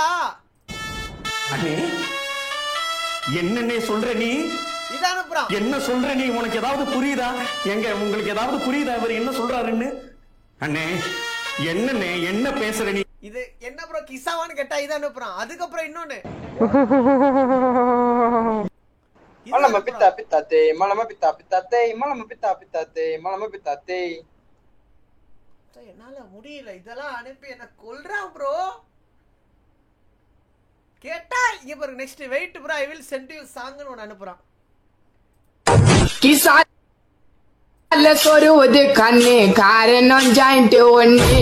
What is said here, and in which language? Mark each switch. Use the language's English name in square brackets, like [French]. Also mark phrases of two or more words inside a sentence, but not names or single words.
[Tamil] அண்ணே என்னன்னே சொல்ற நீ? இத அனுப்புறான். என்ன சொல்ற நீ? உனக்கு ஏதாவது புரியுதா? எங்க உங்களுக்கு ஏதாவது புரியுதா இவர் என்ன சொல்றாருன்னு? அண்ணே என்னன்னே என்ன பேசுற நீ? இது என்ன ப்ரோ கிஸ்ஸாவான்னு கேட்டா இத அனுப்புறான். அதுக்கப்புறம் இன்னொன்னு Malama pita pitate, malama pita pitate, malama pita pitate, malama pitate. என்னால முடியல. இதெல்லாம் அனுப்பி என்ன கொல்றான் ப்ரோ. கேட்டா இங்க பாருங்க. [English] next wait bro, I will send you song-nu [Tamil] ஒன்னு அனுப்புறான். கிசால சொருவது கண்ணே காரணம் ஜாயிண்ட் ஒண்ணே.